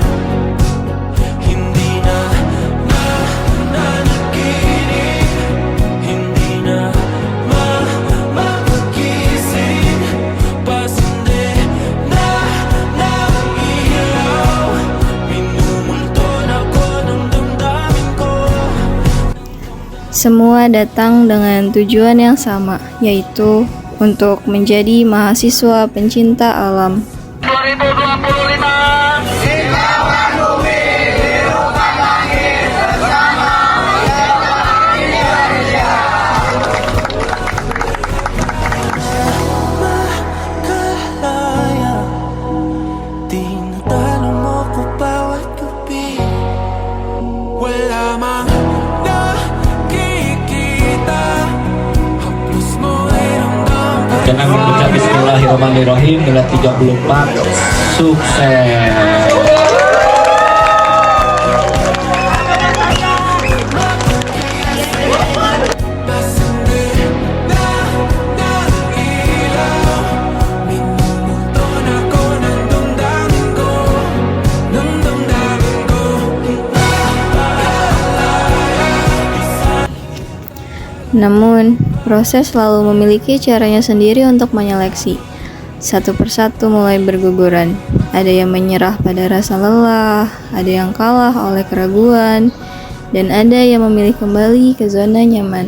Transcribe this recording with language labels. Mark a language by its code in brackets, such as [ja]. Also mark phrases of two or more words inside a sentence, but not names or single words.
[tl] Hindi na nanaginip. Hindi na mapagising. Pasindi na ng ilaw. Minumulton ako ng damdamin ko. [id] Semua datang dengan tujuan yang sama, yaitu untuk menjadi mahasiswa pencinta alam. 2025. [tl] Makalaya. Tinatalo mo ko bawat gabi. Wala mang nakikita. Hapos mo ay ramdam pa rin. [id] Dengan mengucap Bismillahirrahmanirrahim dengan 34 sukses. [tl] Pasindi na ng ilaw. Minumulton ako ng damdamin ko. Ng damdamin ko. [id] Namun, proses selalu memiliki caranya sendiri untuk menyeleksi. Satu persatu mulai berguguran. Ada yang menyerah pada rasa lelah, ada yang kalah oleh keraguan, dan ada yang memilih kembali ke zona nyaman.